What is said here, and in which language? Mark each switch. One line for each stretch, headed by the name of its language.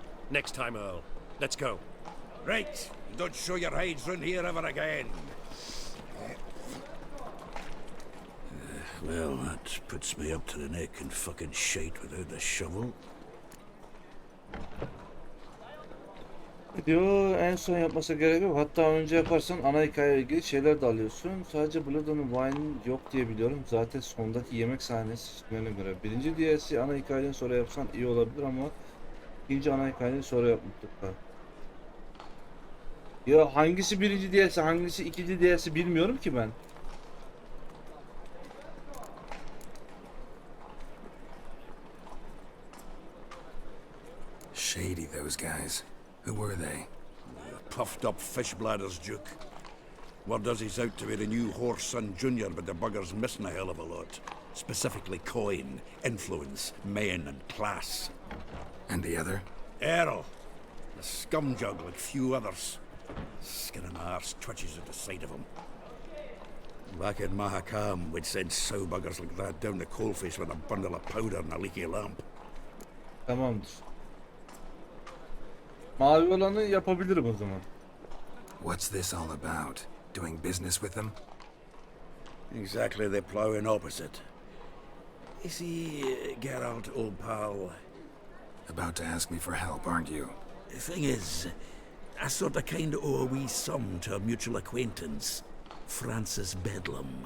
English: Next time, Earl. Let's go. Right. Don't show your hides round here ever again. Well, that puts me up to the neck in fucking shite without the shovel.
Turkish: Diyor en son yapması gerek yok. Hatta önce yaparsan ana hikayeyle ilgili şeyler de alıyorsun. Sadece Buradan'ın wine yok diye biliyorum. Zaten sondaki yemek sahnesi seçimlerine göre. Birinci DLC ana hikayeden sonra yapsan iyi olabilir ama ikinci ana hikayeden sonra yap mutlaka. Ya hangisi birinci DLC hangisi ikinci DLC bilmiyorum ki ben.
English: Shady, those guys. Who were they? Puffed up fish bladders, Duke. Word does he's out to be the new Horse Son Jr., but the bugger's missing a hell of a lot. Specifically coin, influence, men, and class. And the other? Errol. A scumjug like few others. Skin and arse twitches at the sight of him. Back in Mahakam, we'd send sow buggers like that down the coalface with a bundle of powder and a leaky lamp.
Turkish: Tamamdır. Mavi olanı yapabilirim o zaman.
English: What's this all about? Doing business with them? Exactly the ploughing opposite. You see, Geralt, old pal... About to ask me for help, aren't you? The thing is, I sort of kind of owe a wee sum to a mutual acquaintance, Francis Bedlam.